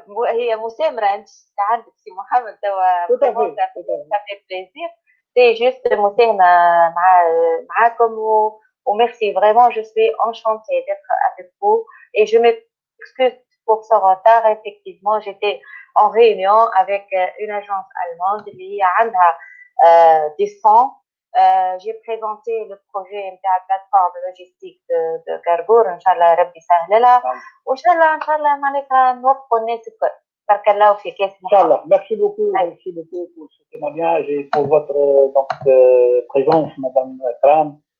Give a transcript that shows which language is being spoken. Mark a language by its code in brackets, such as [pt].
[ar] هي مسامرة انت عندك سي محمد توا بليزير سي جوست [fr] مساهمة معاكم merci vraiment, je suis enchantée d'être avec vous et je m'excuse pour ce retard. Effectivement, j'étais en réunion avec une agence allemande qui a des fonds. J'ai présenté le projet de la plateforme logistique de Carrefour. [ar] Inch'Allah, Rabbi Sahlala. Inch'Allah, معناتها نوفقوا الناس الكل. بارك الله فيك يا سي Inch'Allah. [fr] Merci beaucoup pour ce témoignage et pour votre présence, Madame Kram.